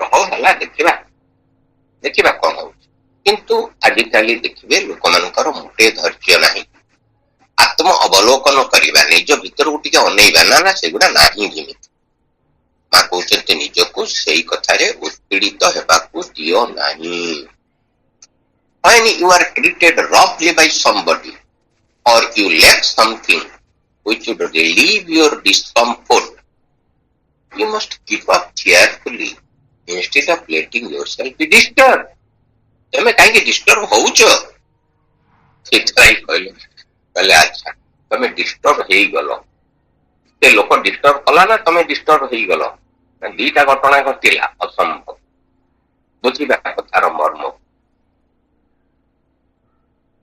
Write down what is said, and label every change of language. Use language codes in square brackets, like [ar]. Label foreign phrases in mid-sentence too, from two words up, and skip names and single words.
[or] ହଉ ହେଲା, ଦେଖିବା କଣ ହଉଛି। କିନ୍ତୁ ଆଜିକାଲି ଦେଖିବେ ଲୋକମାନଙ୍କର ମୋଟେ ଧୈର୍ଯ୍ୟ ନାହିଁ। ଆତ୍ମ ଅବଲୋକନ କରିବା, ନିଜ ଭିତରକୁ ଟିକେ ଅନେଇବା, ନା ସେଗୁଡା ନାହିଁ। ଯେମିତି ମା କହୁଛନ୍ତି, ନିଜକୁ ସେଇ କଥାରେ ଉତ୍ପୀଡିତ ହେବାକୁ ଦିଅ ନାହିଁ। [en] When you are treated roughly by somebody or you lack something which would relieve your discomfort, you must keep up cheerfully instead of letting yourself be disturbed. [or] ତମେ କାହିଁକି ଡିଷ୍ଟର୍ବ ହଉଛ? ସେଥିପାଇଁ କହିଲେ ଆଚ୍ଛା ତମେ ଡିଷ୍ଟର୍ବ ହେଇଗଲ, ସେ ଲୋକ ଡିଷ୍ଟର୍ବ କଲା ନା ତମେ ଡିଷ୍ଟର୍ବ ହେଇଗଲ? 2ଟା ଘଟଣା ଘଟିଲା, ଅସମ୍ଭବ। ବୁଝିବା କଥାର ମର୍ମ।